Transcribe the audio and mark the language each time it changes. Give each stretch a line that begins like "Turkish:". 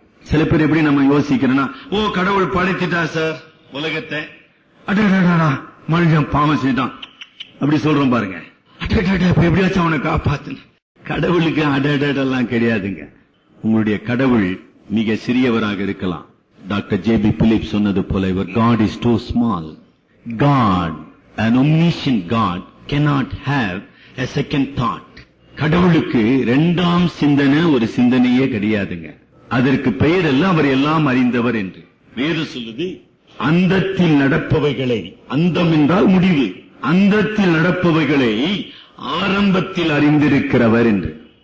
Tamil: சில பேர் எப்படி நம்ம யோசிக்கிறோம்னா, ஓ கடவுள் படைத்துட்டா சார் உலகத்தை, அடடா மனுஷன் பாவம் செய்தான் அப்படி சொல்றோம் பாருங்க. எப்படியாச்சும் அவனை காப்பாத்து. கடவுளுக்கு அடடெல்லாம் கிடையாதுங்க. உங்களுடைய கடவுள் மிக சிறியவராக இருக்கலாம். Doctor JP. பிலிப் சொன்னது போல,
English: God is too small. God, an omniscient God, cannot have a second thought.
Tamil: கடவுளுக்கு இரண்டாம் சிந்தனை ஒரு சிந்தனையே கிடையாதுங்க. அதற்கு பெயர் எல்லாம் அவர் எல்லாம் அறிந்தவர் என்று வேதம் சொல்லுது. அந்தத்தில் நடப்பவைகளை, அந்தம் என்றால் முடிவு, அந்தத்தில் நடப்பவைகளை ஆரம்பத்தில் அறிந்திருக்கிறவர் என்று.